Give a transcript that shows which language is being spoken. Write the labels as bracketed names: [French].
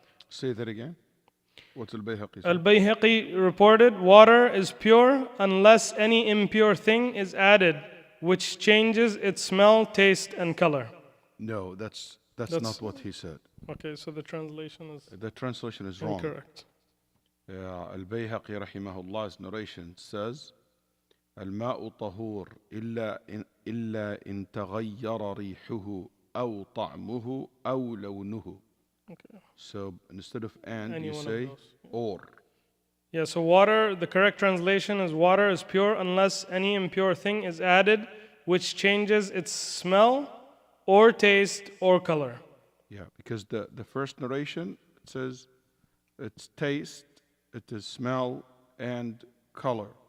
[English] Say that again. What's al-Bayhaqi? Al-Bayhaqi reported, water is pure unless any impure thing is added which changes its smell, taste and color. No, that's not what he said. Okay, so the translation is wrong. Incorrect. Al-Bayhaqi rahimahullah's narration says, [Arabic] الماء طهور إلا إن تغير ريحه أو طعمه أو لونه. [English] Okay. So instead of and, you say or. Yeah, so water, the correct translation is water is pure unless any impure thing is added which changes its smell or taste or color. Yeah, because the first narration it says it's taste, it is smell and color.